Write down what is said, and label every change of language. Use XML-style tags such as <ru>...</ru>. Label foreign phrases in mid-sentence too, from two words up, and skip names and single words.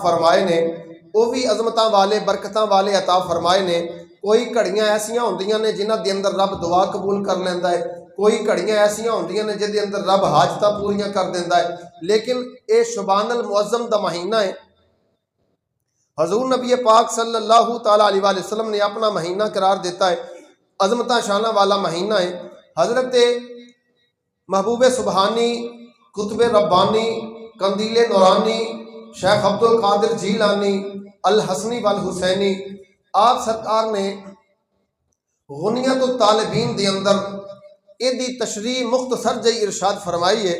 <pa>ਫਰਮਾਏ ਨੇ ਉਹ ਵੀ ਅਜ਼ਮਤਾਂ ਵਾਲੇ ਬਰਕਤਾਂ ਵਾਲੇ ਅਤਾ ਫਰਮਾਏ ਨੇ। ਕੋਈ ਘੜੀਆਂ ਐਸੀਆਂ ਹੁੰਦੀਆਂ ਨੇ ਜਿਨ੍ਹਾਂ ਦੇ ਅੰਦਰ ਰੱਬ ਦੁਆ ਕਬੂਲ ਕਰ ਲੈਂਦਾ ਹੈ, ਕੋਈ ਘੜੀਆਂ ਐਸੀਆਂ ਹੁੰਦੀਆਂ ਨੇ ਜਿਹਦੇ ਅੰਦਰ ਰੱਬ ਹਾਜਤਾਂ ਪੂਰੀਆਂ ਕਰ ਦਿੰਦਾ ਹੈ। ਲੇਕਿਨ ਇਹ ਸ਼ਾਬਾਨੁਲ ਮੁਅੱਜ਼ਮ ਦਾ ਮਹੀਨਾ ਹੈ। ਹਜ਼ੂਰ ਨਬੀ ਪਾਕ</pa> <ar>صلى الله تعالى عليه وسلم</ar> <pa>ਨੇ ਅਪਣਾ ਮਹੀਨਾ ਕਰਾਰ ਦਿੱਤਾ ਹੈ, ਅਜ਼ਮਤਾਂ ਸ਼ਾਨਾਂ ਵਾਲਾ ਮਹੀਨਾ ਹੈ। ਹਜ਼ਰਤ ਮਹਬੂਬ ਸੁਬਹਾਨੀ, ਕੁਤੁਬ ਰੱਬਾਨੀ, ਕੰਦੀਲ ਨੂਰਾਨੀ, ਸ਼ੇਖ ਅਬਦੁਲ ਕਾਦਿਰ ਜੀਲਾਨੀ, ਅਲ ਹਸਨੀ ਵਲ ਹੁਸੈਨੀ, ਆਪ ਸਰਕਾਰ ਨੇ ਗੁਨੀਅਤੁਤ ਤਾਲਿਬੀਨ ਦੇ ਅੰਦਰ ਇਹਦੀ ਤਸ਼ਰੀਹ ਮੁਖ਼ਤਸਰ ਜਿਹੀ ਇਰਸ਼ਾਦ ਫਰਮਾਈ ਹੈ।</pa>